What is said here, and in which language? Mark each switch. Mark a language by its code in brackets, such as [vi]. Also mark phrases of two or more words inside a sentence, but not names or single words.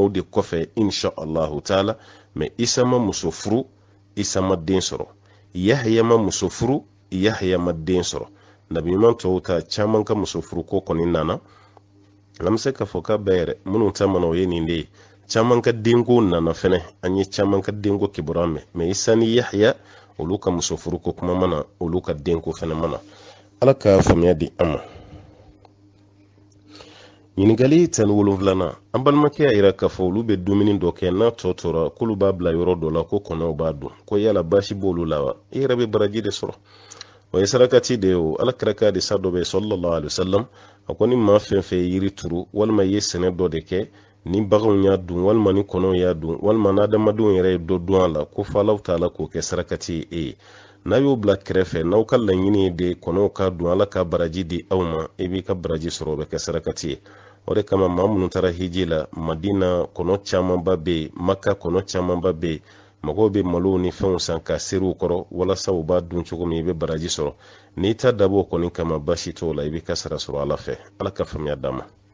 [bm] o de kɔfɛ [ar] إن شاء الله تعالى [bm] mais isa ma muso furu isa ma den sɔrɔ yahya ma muso furu yahya ma den sɔrɔ nabi ɲuman tɔw ta caman ka muso furu ko kɔni nana an bɛ se ka fɔ ka bɛɛ yɛrɛ minnu ta mana o ye nin de ye caman ka denko nana fɛnɛ an ye caman ka denko kibaruya mɛn mais isa ni yahya olu ka muso furu ko kuma mana olu ka denko fɛnɛ mana ala ka faamuya di an ma ɲininkali 17 an balimakɛ y'a yira k'a fɔ olu bɛ dumuni dɔ kɛ n'a tɔ tora k'olu b'a bila yɔrɔ dɔ la ko kɔnɔw b'a dun ko yala basi b'olu la wa i yɛrɛ bɛ baraji de sɔrɔ o ye sarakati de ye o ala kira ka hadisa dɔ bɛ [ar] صلى الله عليه وسلم [bm] a ko ni maa fɛn fɛn ye yiri turu walima i ye sɛnɛ dɔ de kɛ ni baganw y'a dun walima ni kɔnɔw y'a dun walima n'adamadenw yɛrɛ ye dɔ dun a la ko fɔ Alahu taala k'o kɛ sarakati ye e ye n'a y'o bila kɛrɛfɛ n'aw ka laɲini ye de kɔnɔw ka dun ala ka baraji di aw ma i b'i ka baraji sɔrɔ o bɛ kɛ sarakati ye o de kama maa minnu taara hiji la madina kɔnɔ camanba bɛ yen maka kɔnɔ camanba bɛ yen mɔgɔw bɛ malo ni fɛnw san ka seriw kɔrɔ walasa u b'a dun cogo min i bɛ baraji sɔrɔ n'i ta dabɔ kɔni kama basi t'o la i b'i ka sara sɔrɔ ala fɛ ala ka faamuya d'a ma